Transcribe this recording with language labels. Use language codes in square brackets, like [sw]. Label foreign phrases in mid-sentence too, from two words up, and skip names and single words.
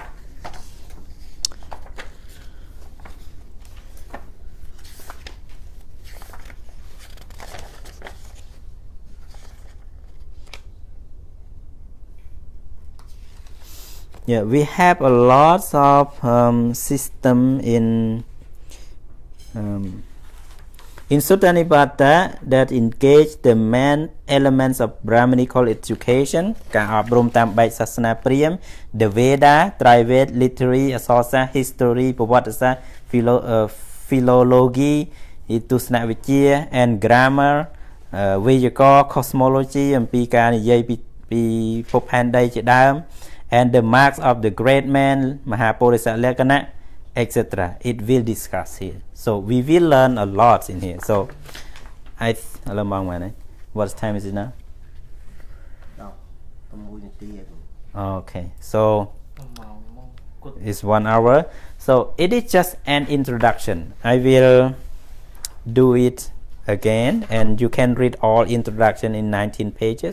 [en] Yeah, we have a lot of system in Sutta Nipāta that engage the main elements of Brahminical education [km] ការអប់រំតាមបែបសាសនាព្រាហ្មណ៍ [en] the Veda, Trived, literary, [km] អក្សរសាស្ត្រ history ប្រវត្តិសាស្ត្រ philology ទស្សនវិជ្ជា [en] and grammar [km] វេយ្យាករណ៍ cosmology អំពីការនិយាយពីភពផែនដីជាដើម [en] and the marks of the great man [km] មហាពុរិសលក្ខណៈ etc. [en] It will discuss here. So we will learn a lot in here. So what time is it now? Okay. So it's 1 hour. So it is just an introduction. I will do it again and you can read all introduction in 19 pages.